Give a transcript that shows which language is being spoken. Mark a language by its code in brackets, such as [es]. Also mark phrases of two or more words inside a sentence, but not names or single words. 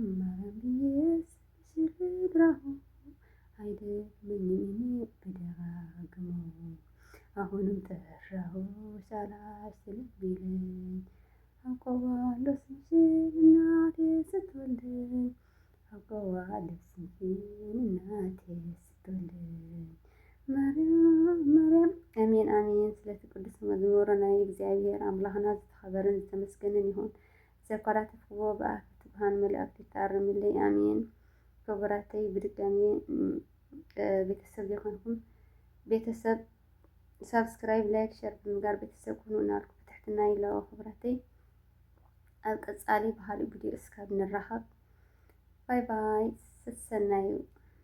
[am] ማርያም ብዬ ስምሽን ልጥራው አይደክመኝም ብደጋግመው አሁንም ጠራሁሽ አላስችልህ ቢለኝ አውቀዋለሁ ስምሽን እናቴ ስትወልደኝ አውቀዋለሁ ስምሽን እናቴ ስትወልደኝ ማርያም ማርያም አሜን አሜን። [ti] ስለቲ ቅዱስ መዝሙር ናይ እግዚአብሔር አምላኽና ዝተኸበረን ዝተመስገነን ይሁን። ዘኮራትፍዎ ብኣፍቲ ብርሃን መላእክቲ ተኣርምለይ አሜን። ክቡራተይ ብድጋሚ ቤተሰብ ዘይኮንኩም ቤተሰብ [en] subscribe like share [ti] ብምግባር ቤተሰብ ኩኑ እናልኩ ብትሕትና ኢለዎ ክቡራተይ ኣብ ቀጻሊ ብካሊእ ቪድዮ እስካብ ንራኸብ [en] bye bye [ti] ሰናይ